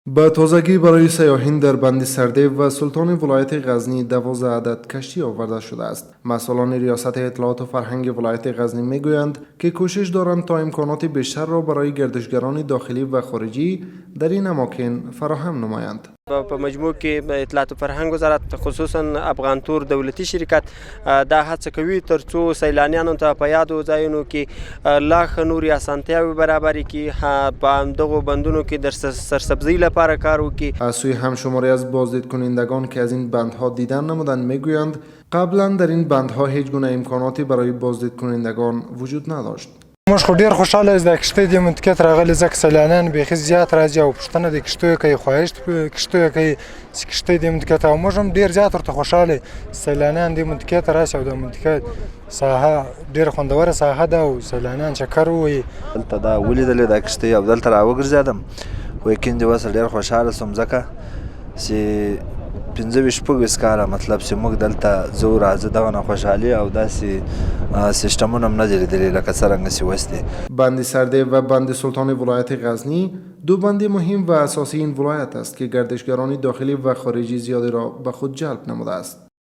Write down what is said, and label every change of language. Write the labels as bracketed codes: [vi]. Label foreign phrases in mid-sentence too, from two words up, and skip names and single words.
[fa] به تازگی برای سیاحین در بند سردیب و سلطان ولایت غزنی 12 عدد کشتی آورده شده است. مسئولان ریاست اطلاعات و فرهنگ ولایت غزنی میگویند که کوشش دارند تا امکانات بیشتر را برای گردشگران داخلی و خارجی در این اماکن فراهم نمایند. [ps] په مجموع کې اطلاعات و فرهنګ وزارت خصوصا افغان تور دولتي شرکت دا هڅه کوي ترڅو سیلانیانو ته په یادو ځایونو کې لا ښه نورې اسانتیاوې برابرې کړي، په دغو بندونو کې د سرسبزۍ لپاره کار وکړي. [fa] از سوی همشماری از بازدید کنندگان که از این بندها دیدن نمودند میگویند قبلا در این بندها هیچ گونه امکاناتی برای بازدید کنندگان وجود نداشت. [ps] موږ خو ډیر خوشاله یو د کشتۍ دې منطقې ته راغلي ځکه سیلانیان بیخي زیات راځي او پوښتنه د کشتیو کوي، خواهش کشتیو کوي چې کشتۍ دې منطقې ته، او موږ هم ډیر زیات ورته خوشاله سیلانیان دې منطقې ته راشي او د منطقې ساحه ډېره خوندوره ساحه ده او سیلانیان چکر ووهي. دلته دا ولیدلې دا کشتۍ او دلته راوګرځېدم، ویکند دې وسه ډېر خوشحاله شوم ځکه چې 15-20 کاله مطلب چې موږ دلته ځو راځو دغه نه خوشحالي او داسې سیستمونه هم نه دي لیدلي لکه څرنګه چې اوس دي. [fa] بند سردیب و بند سلطان ولایت غزنی دو بند مهم و اساسی این ولایت است که گردشگران داخلی و خارجی زیادی را به خود جلب نموده است.